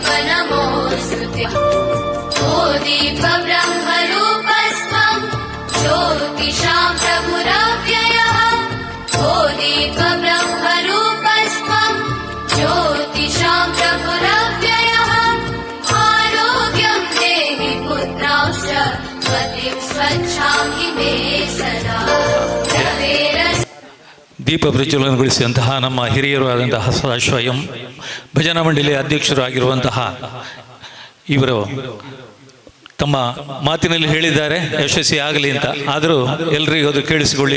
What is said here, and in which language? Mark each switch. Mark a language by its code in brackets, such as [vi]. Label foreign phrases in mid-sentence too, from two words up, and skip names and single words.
[sa] नमोस्तुते, ओ दीप ब्रह्मरूपस्त्वं ज्योतिषां प्रभुरव्ययः, ओ दीप ब्रह्मरूपस्त्वं ज्योतिषां प्रभुरव्ययः, आरोग्यं देहि पुत्रांश्च मतिं स्वच्छां हि मे सदा. [kn] ದೀಪ ಪ್ರಜ್ವಲನಗೊಳಿಸಿದಂತಹ ನಮ್ಮ ಹಿರಿಯರು ಆದಂತಹ ಸದಾಶಿವ ಭಜನಾ ಮಂಡಳಿಯ ಅಧ್ಯಕ್ಷರು ಆಗಿರುವಂತಹ ಇವರು ತಮ್ಮ ಮಾತಿನಲ್ಲಿ ಹೇಳಿದ್ದಾರೆ ಯಶಸ್ವಿ ಆಗಲಿ ಅಂತ. ಆದರೂ ಎಲ್ರಿಗೂ ಅದು ಕೇಳಿಸಿಕೊಳ್ಳಿಲ್ಲ.